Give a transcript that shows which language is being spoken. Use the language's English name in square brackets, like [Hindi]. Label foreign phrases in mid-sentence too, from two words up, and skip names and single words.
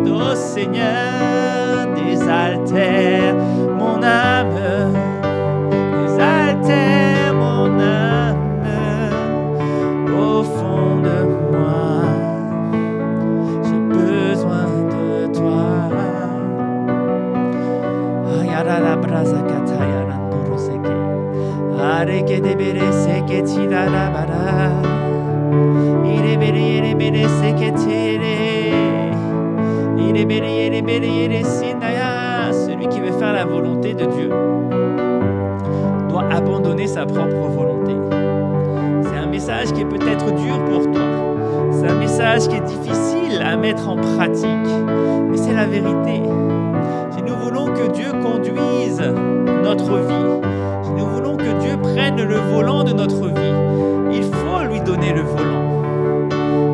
[French] Oh Seigneur, désaltère mon âme, désaltère mon âme au fond de moi. J'ai besoin de toi. Ayara brasa kataya randoroseke. Areke de bere seke tirara bara. Ire bere seke tire. Ire bere sinaya. Celui qui veut faire la volonté de Dieu doit abandonner sa propre volonté. C'est un message qui est peut-être dur pour toi. C'est un message qui est difficile à mettre en pratique. Mais c'est la vérité. Si nous voulons que Dieu conduise notre vie, si nous voulons que Dieu prenne le volant de notre vie, il faut lui donner le volant.